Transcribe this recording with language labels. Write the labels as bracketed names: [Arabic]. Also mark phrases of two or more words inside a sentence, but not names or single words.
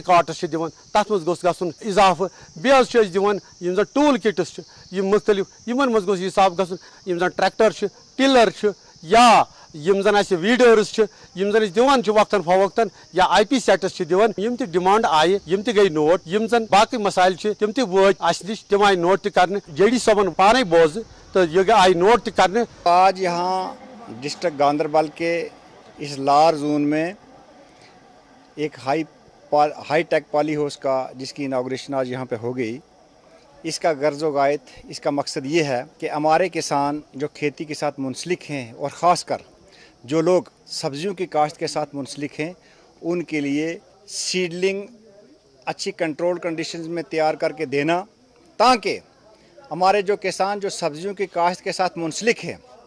[Kashmiri] کارٹس چھِ دِوان تتھ منٛز گوٚژھ گژھُن اضافہٕ بیٚیہِ حظ چھِ أسۍ دِوان یِم زن [English] tool kits [Kashmiri] چھِ یِم مختلف یِمن منٛز گوٚژھ حساب گژھُن یِم زن ٹریکٹر چھِ ٹِلر چھِ یا یِم زن اَسہِ ویٖڈٲرٕس چھِ یِم زن أسۍ دِوان چھِ وقتاً فوقتاً یا آی پی سیٹس چھِ دِوان یِم تہِ ڈِمانڈ آیہِ یِم تہِ گٔے نوٹ یِم زن باقٕے مسایل چھِ تِم تہِ وٲتۍ اَسہِ نِش تِم آیہِ نوٹ تہِ کرنہٕ جے ڈی صٲبن پانے بوزٕ تو یہ آئی نوٹ تہِ کرنے [Urdu] آج یہاں ڈسٹرکٹ گاندربل کے اس لار زون میں ایک [English] high tech poly house [Urdu] کا جس کی اناگوریشن آج یہاں پہ ہو گئی اس کا غرض و غایت اس کا مقصد یہ ہے کہ ہمارے کسان جو کھیتی کے ساتھ منسلک ہیں اور خاص کر جو لوگ سبزیوں کی کاشت کے ساتھ منسلک ہیں ان کے لیے سیڈلنگ اچھی [English] control conditions [Urdu] میں تیار کر کے دینا تاکہ ہمارے جو کسان جو سبزیوں کی کاشت کے ساتھ منسلک ہیں